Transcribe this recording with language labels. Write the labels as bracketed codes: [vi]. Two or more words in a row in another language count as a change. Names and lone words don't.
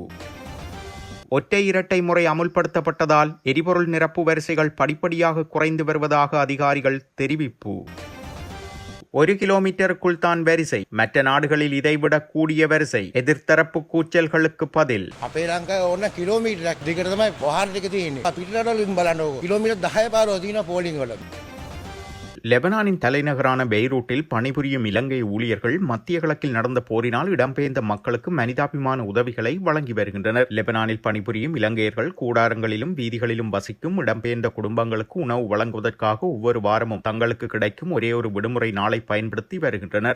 [ta] ஒற்றை இரட்டை முறை அமுல்படுத்தப்பட்டதால் எரிபொருள் நிரப்பு வரிசைகள் படிப்படியாக குறைந்து வருவதாக அதிகாரிகள் தெரிவிப்பு. 1 கிலோமீட்டருக்குள் தான் வரிசை. மற்ற நாடுகளில் இதைவிட கூடிய வரிசை. எதிர்த்தரப்பு கூச்சல்களுக்கு பதில். [si] අපේ ලංකාවේ ඕන කිලෝමීටරයක් දිගට තමයි වාහන ටික තියෙන්නේ. පිට රටවලින් බලන්නකො කිලෝමීටර් 10 12 තියෙන පෝලිං වල. [ta] லெபனானின் தலைநகரான பெய்ரூட்டில் பணிபுரியும் இலங்கை ஊழியர்கள் மத்திய கிழக்கில் நடந்த போரினால் இடம்பெயர்ந்த மக்களுக்கு மனிதாபிமான உதவிகளை வழங்கி வருகின்றனர். லெபனானில் பணிபுரியும் இலங்கையர்கள் கூடாரங்களிலும் வீதிகளிலும் வசிக்கும் இடம்பெயர்ந்த குடும்பங்களுக்கு உணவு வழங்குவதற்காக ஒவ்வொரு வாரமும் தங்களுக்கு கிடைக்கும் ஒரே ஒரு விடுமுறை நாளை பயன்படுத்தி வருகின்றனர்.